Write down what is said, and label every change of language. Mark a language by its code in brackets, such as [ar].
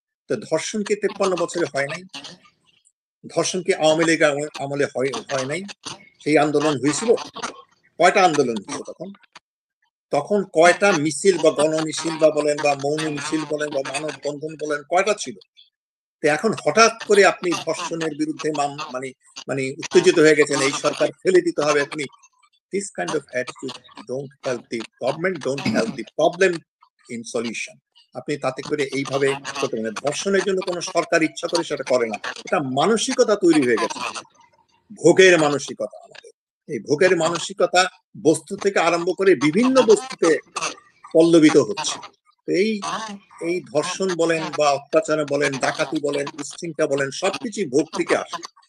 [bn] তো ধর্ষণ কি 53 বছরে হয় নাই? ধর্ষণ কি আওয়ামী লীগ আমলে হয় নাই? সেই আন্দোলন হয়েছিল? কয়টা আন্দোলন হয়েছিল তখন? তখন কয়টা মিছিল বা গণমিছিল বা বলেন বা মৌন মিছিল বলেন বা মানববন্ধন বলেন কয়টা ছিল? তো এখন হঠাৎ করে আপনি ধর্ষণের বিরুদ্ধে মানে মানে উত্তেজিত হয়ে গেছেন, এই সরকার ফেলে দিতে হবে এখনই। [en] This kind of attitude don't help the government, don't help the problem in solution. [bn] আপনি তাতে করে এইভাবে করতে পারেন। ধর্ষণের জন্য কোনো সরকার ইচ্ছা করে সেটা করে না। এটা মানসিকতা তৈরি হয়ে গেছে, ভোগের মানসিকতা আমাদের। এই ভোগের মানসিকতা বস্তু থেকে আরম্ভ করে বিভিন্ন বস্তুতে পল্লবিত হচ্ছে। তো এই ধর্ষণ বলেন বা অত্যাচার বলেন, ডাকাতি বলেন, উচ্ছৃঙ্খলা বলেন, সবকিছুই ভোগ থেকে আসে।